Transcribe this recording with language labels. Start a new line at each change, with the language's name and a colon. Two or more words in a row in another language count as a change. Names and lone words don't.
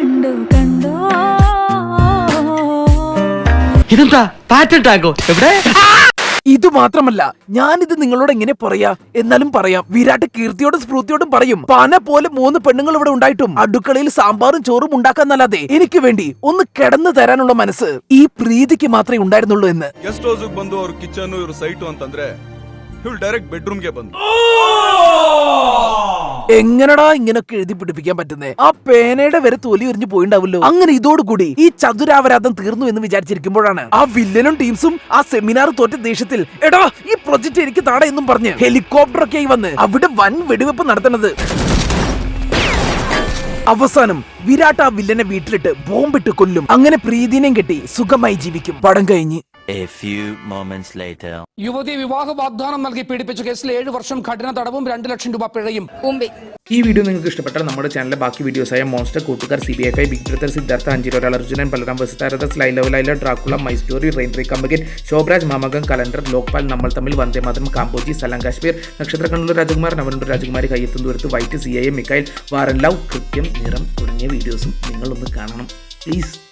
Malayalam: ഇതെന്താ
English: pattern tag
Malayalam: എവിടെ? ഇത് മാത്രമല്ല, ഞാനിത് നിങ്ങളോട് എങ്ങനെ പറയാ, എന്നാലും പറയാം. വിരാട്ട് കീർത്തിയോടും സ്മൃതിയോടും പറയും, പന പോലെ 3 പെണ്ണുങ്ങൾ ഇവിടെ ഉണ്ടായിട്ടും അടുക്കളയിൽ സാമ്പാറും ചോറും ഉണ്ടാക്കാന്നല്ലാതെ എനിക്ക് വേണ്ടി ഒന്ന് കിടന്നു തരാനുള്ള മനസ്സ് ഈ പ്രീതിക്ക് മാത്രമേ ഉണ്ടായിരുന്നുള്ളൂ എന്ന്.
English: guest house
Kannada: ಬಂದು ಅವ್ರ ಕಿಚನ್ ಇವ್ರ ಸೈಟ್ ಅಂತಂದ್ರೆ ಇವ್ರು
English: direct bedroom
Kannada: ಗೆ ಬಂದು
Malayalam: എങ്ങനടാ ഇങ്ങനൊക്കെ എഴുതി പിടിപ്പിക്കാൻ പറ്റുന്നേ? ആ പേനയുടെ വരെ തൊലി ഉരിഞ്ഞു പോയിണ്ടാവല്ലോ. അങ്ങനെ ഇതോടുകൂടി ഈ ചതുരാപരാധം തീർന്നു എന്ന് വിചാരിച്ചിരിക്കുമ്പോഴാണ് ആ വില്ലനും ടീംസും ആ സെമിനാർ തോറ്റ ദേഷ്യത്തിൽ എടാ ഈ പ്രൊജക്ട് എനിക്ക് താട എന്നും പറഞ്ഞ് ഹെലികോപ്റ്റർ ഒക്കെ ആയി വന്ന് അവിടെ വൻ വെടിവെപ്പ് നടത്തുന്നത്. അവസാനം വിരാട്ട് ആ വില്ലനെ വീട്ടിലിട്ട് ബോംബിട്ട് കൊല്ലും. അങ്ങനെ പ്രീതിനെയും കെട്ടി സുഖമായി ജീവിക്കും. പടം കഴിഞ്ഞ്
English: A few moments later.
Malayalam: യുവതി വിവാഹ വാഗ്ദാനം നൽകി പീഡിപ്പിച്ച കേസിൽ 7 വർഷം കഠിന തടവും 2 ലക്ഷം രൂപ പിഴയും. ഈ വീഡിയോ നിങ്ങൾക്ക് ഇഷ്ടപ്പെട്ടാൽ നമ്മുടെ ചാനലിലെ ബാക്കി വീഡിയോസായ മോൺസ്റ്റർ, കൂട്ടുകാർ, CBI5, ബിഗ് ബ്രദർ, സിദ്ധാർത്ഥ, അഞ്ചിരോരാൾ, അർജുനൻ, ബലറാം, വസുതാരദ, ലൈ ലവ് ലൈല, ഡ്രാക്കുള, മൈ സ്റ്റോറി, റെയിൻട്രി കമ്പകൻ, ശോഭരാജ്, മാമകം, കലണ്ടർ, ലോക്പാൽ, നമ്മൾ തമ്മിൽ, വന്ദേ മാതരം, കാമ്പോജി, സലാം കാശ്മീർ, നക്ഷത്ര കണ്ണൂർ രാജകുമാർ, നവനൂർ രാജകുമാരി, കയ്യെത്തും ദൂരത്ത്, വൈറ്റ്, CIA, മിക്കൈൽ, വാറൻ ലവ്, കൃത്യം, നിറം തുടങ്ങിയ വീഡിയോസും നിങ്ങളൊന്ന് കാണണം പ്ലീസ്.